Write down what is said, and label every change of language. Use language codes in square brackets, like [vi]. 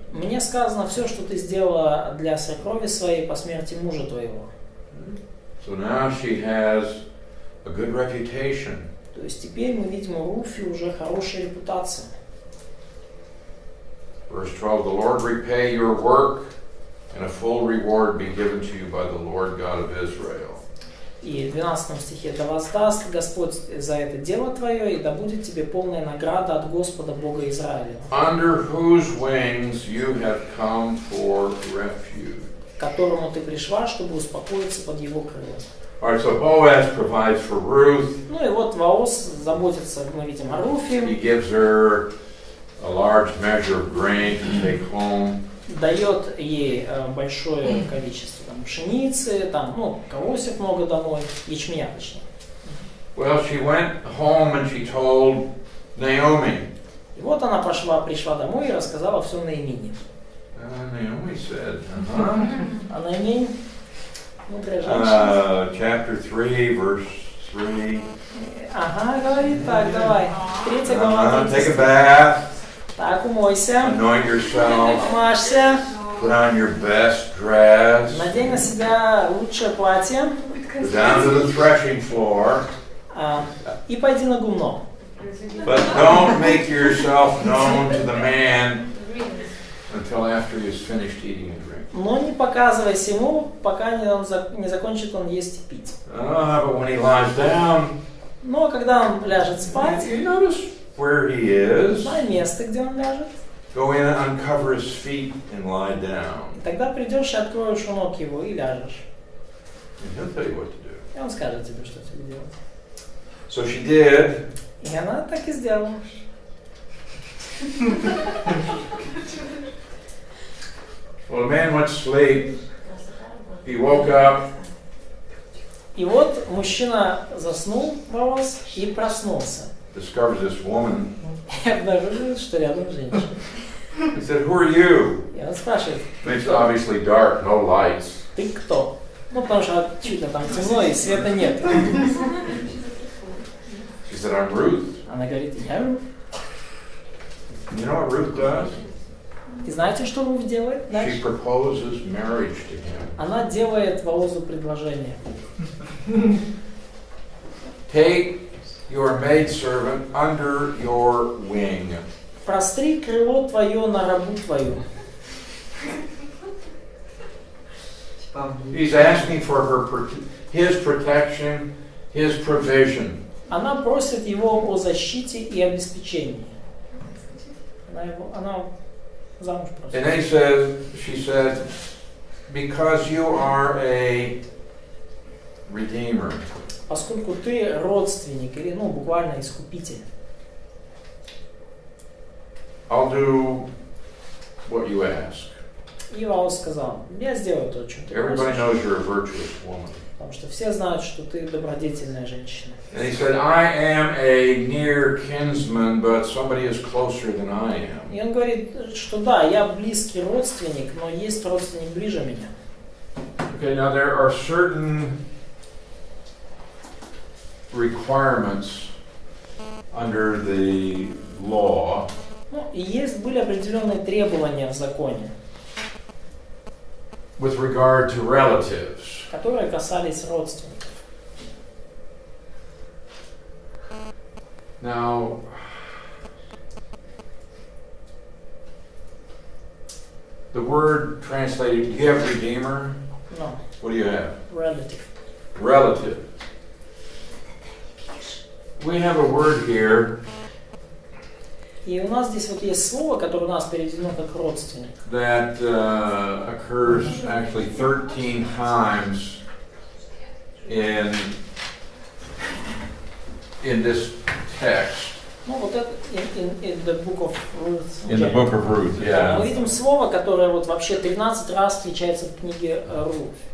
[ru] Мне сказано все, что ты сделала для свекрови своей по смерти мужа твоего. [en] So now she has a good reputation. [ru] То есть теперь мы видим у Руфи уже хорошая репутация. [en] Verse 12, the Lord repay your work, and a full reward be given to you by the Lord God of Israel. [ru] И в 12 стихе, да воздаст Господь за это дело твое, и да будет тебе полная награда от Господа Бога Израиля, [en] Under whose wings you have come for refuge. [ru] к которому ты пришла, чтобы успокоиться под его крылом. [en] All right, so Boaz provides for Ruth. [ru] Ну и вот Бооз заботится, мы видим, о Руфе, [en] He gives her a large measure of grain to take home. [ru] дает ей большое количество там, пшеницы, там, ну, колосьев много домой, ячменя точнее. [en] Well, she went home and she told Naomi. [ru] И вот она пришла домой и рассказала все Наимине. [en] Naomi said, [ru] А Наимень, мудрая женщина. [en] Chapter 3, verse 3. [ru] Ага, говорит так, давай. 3 глава. [en] Take a bath, [ru] Так, умойся, [en] anoint yourself, [ru] помажься, [en] put on your best dress, [ru] надень на себя лучшее платье [en] go down to the threshing floor, [ru] и пойди на гумно. [en] but don't make yourself known to the man until after he has finished eating and drinking. [ru] Но не показывайся ему, пока не закончит он есть и пить. [en] But when he lies down, [ru] Но когда он ляжет спать, [en] you notice where he is. [ru] знай место, где он ляжет. [en] Go in and uncover his feet and lie down. [ru] Тогда придешь и откроешь у ног его и ляжешь. [en] And he'll tell you what to do. [ru] И он скажет тебе, что тебе делать. [en] So she did. [ru] И она так и сделала. [en] Well, the man went to sleep. He woke up. [ru] И вот мужчина заснул, Бооз, и проснулся. [en] Discovers this woman. [ru] И обнаружил, что рядом женщина. [en] He said, "Who are you?" [ru] И он спрашивает, [en] It's obviously dark, no lights. [ru] ты кто? Ну, потому что чуть-чуть там темно и света нет. [en] She said, "I'm Ruth." [ru] Она говорит, я Руф. [en] You know what Ruth does? [ru] И знаете, что Руф делает [en] She [ru] дальше? [en] proposes marriage to him. [ru] Она делает Боозу предложение. [en] Take your maidservant under your wing. [ru] Простри крыло твое на рабу твою. [en] He's asking for his protection, his provision. [ru] Она просит его о защите и обеспечении. Она замуж просит. [en] And she said, because you are a redeemer. [ru] Поскольку ты родственник, или, ну, буквально искупитель. [en] I'll do what you ask. [ru] И Ваус сказал, я сделаю то, что ты [en] Everybody [ru] просишь, [en] knows you're a virtuous woman. [ru] потому что все знают, что ты добродетельная женщина. [en] And he said, I am a near kinsman, but somebody is closer than I am. [ru] И он говорит, что да, я близкий родственник, но есть родственник ближе меня. [en] Okay, now there are certain requirements under the law [ru] Ну, и были определенные требования в законе, [en] with regard to relatives. [ru] которые касались родственников. [en] Now, the word translated, you have redeemer? No, What do you have? relative. Relative. We have a word here [ru] И у нас здесь вот есть слово, которое у нас переведено как родственник. [en] that occurs actually 13 times in this text. [ru] Ну вот это [en] in the book of Ruth. In the book of Ruth, [ru] Мы [en] yeah. [ru] видим слово, которое вот вообще 13 раз встречается в книге Руth.